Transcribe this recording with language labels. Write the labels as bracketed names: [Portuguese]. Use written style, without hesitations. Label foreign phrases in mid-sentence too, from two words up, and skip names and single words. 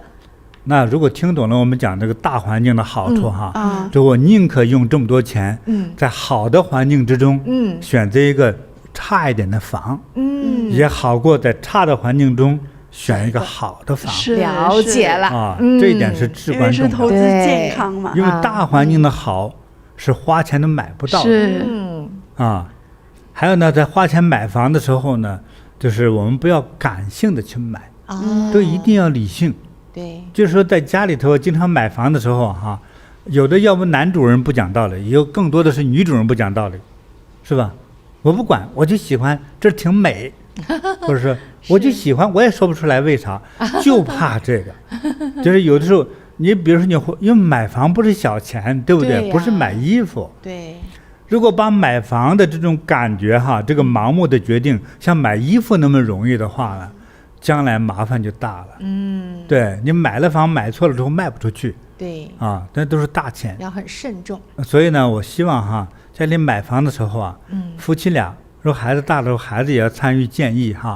[Chinese] 那如果听懂了我們講這個大環境的好處哈，就我寧可用這麼多錢，在好的環境之中，選擇一個差一點的房，也好過在差的環境中選一個好的房。了解了啊，這一點是至關重要的。因為是投資健康嘛。因為大環境的好是花錢都買不到的。還有呢，在花錢買房的時候呢，就是我們不要感性的去買，都一定要理性。对，就是說在家裡頭經常買房的時候哈，有的要不男主人不講道理，有更多的是女主人不講道理，是吧？我不管，我就喜歡這挺美，或者說我就喜歡，我也說不出來為啥，就怕這個。就是有的時候你比如說因為買房不是小錢，對不对？对啊，不是買衣服。对。如果把買房的这種感覺哈，這個盲目的決定像買衣服那麼容易的話呢，將來麻煩就大了。對，你買了房買錯了之後賣不出去。對啊，那都是大錢，要很慎重。所以呢，我希望哈，在你買房的時候啊，夫妻倆，如果孩子大的时候，孩子也要參與建議哈，